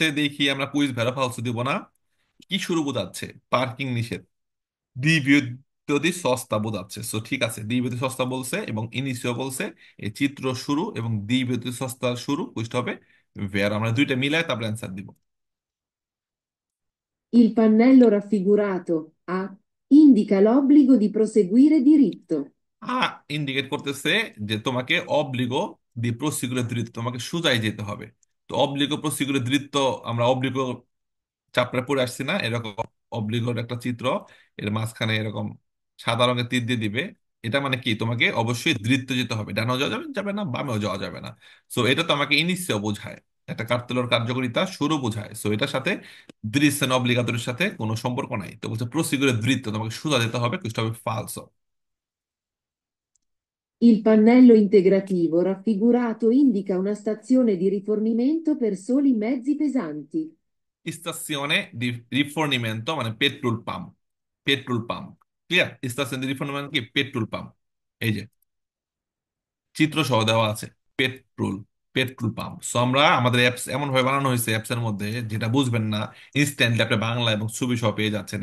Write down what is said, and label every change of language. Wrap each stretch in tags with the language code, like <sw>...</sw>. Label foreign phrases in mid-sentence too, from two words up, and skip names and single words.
<bn>দেখি আমরা কুইজ</bn> <it>vero falso</it> <bn>দিব না। কি শুরু বোঝাচ্ছে? পার্কিং নিষেধ।</bn> <it>divieto di sosta</it> <bn>বোঝাচ্ছে। সো ঠিক আছে,</bn> <it>divieto di sosta</it> <bn>বলছে এবং ইনিশিও বলছে। এই চিত্র শুরু এবং</bn> <it>divieto di sosta</it> <bn>শুরু বুঝতে হবে ভের। আমরা দুইটা মিলাই তারপরে অ্যান্সার দিব।</bn> <it>Il pannello raffigurato A indica l'obbligo di proseguire diritto.</it> <bn>আ ইন্ডিকেট করতেছে যে তোমাকে</bn> <it>obbligo di proseguire diritto,</it> <bn>তোমাকে সোজাই যেতে হবে। তো</bn> <it>obbligo proseguire diritto,</it> <bn>আমরা অব্লিগো চাপড়ে পড়ে আসছি না এরকম? অব্লিগোর একটা চিত্র, এর মাঝখানে এরকম সাদা রঙের তীর দিয়ে দিবে। এটা মানে কি? তোমাকে অবশ্যই দৃঢ় যেতে হবে, ডানেও যাওয়া যাবে যাবে না, বামেও যাওয়া যাবে না। সো এটা তো আমাকে ইনিশিও বোঝায়, একটা কার্তেলের কার্যকারিতা শুরু বোঝায়। সো এটার সাথে দৃশ্যেন অব্লিগাতরের সাথে কোনো সম্পর্ক নাই। তো বলছে</bn> <it>proseguire diritto,</it> <bn>তোমাকে সোজা যেতে হবে, কিছু হবে ফালসো।</bn> <it>Il pannello integrativo raffigurato indica una stazione di rifornimento per soli mezzi pesanti. stazione di rifornimento</it> <bn>মানে</bn> <en>petrol pump, petrol pump.</en> <bn>ক্লিয়ার?</bn> <it>stazione di rifornimento</it> <bn>কি?</bn> <en>petrol pump.</en> <bn>এই যে চিত্র সহ দেওয়া আছে, পেট্রোল,</bn> <en>petrol pump.</en> <bn>সো আমরা আমাদের অ্যাপস এমন ভাবে বানানো হয়েছে, অ্যাপস এর মধ্যে যেটা বুঝবেন না ইনস্ট্যান্টলি আপনি বাংলা এবং ছবি সহ পেয়ে যাচ্ছেন।</bn>